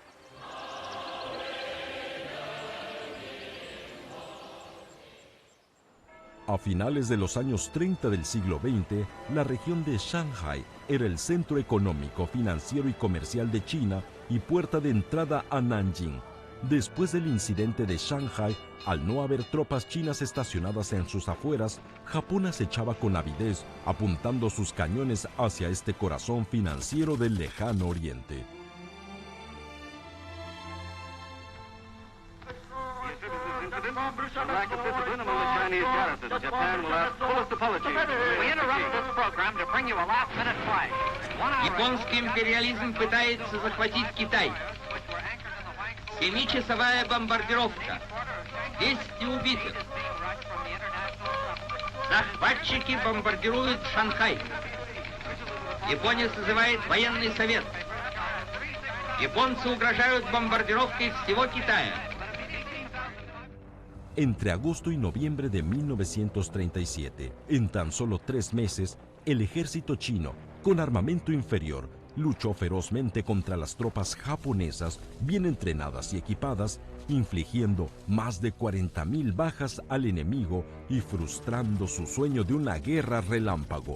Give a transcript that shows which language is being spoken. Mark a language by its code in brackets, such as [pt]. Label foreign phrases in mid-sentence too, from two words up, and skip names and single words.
[es] A finales de los años 30 del siglo XX, la región de Shanghai era el centro económico, financiero y comercial de China y puerta de entrada a Nanjing. Después del incidente de Shanghai, al no haber tropas chinas estacionadas en sus afueras, Japón acechaba con avidez, apuntando sus cañones hacia este corazón financiero del lejano oriente. [ru] Японский империализм пытается захватить Китай. 7-часовая бомбардировка. 10 убитых. Захватчики бомбардируют Шанхай. Япония созывает военный совет. Японцы угрожают бомбардировкой всего Китая. [es] Entre agosto y noviembre de 1937, en tan solo 3 meses, el ejército chino, con armamento inferior, luchó ferozmente contra las tropas japonesas bien entrenadas y equipadas, infligiendo más de 40.000 bajas al enemigo y frustrando su sueño de una guerra relámpago.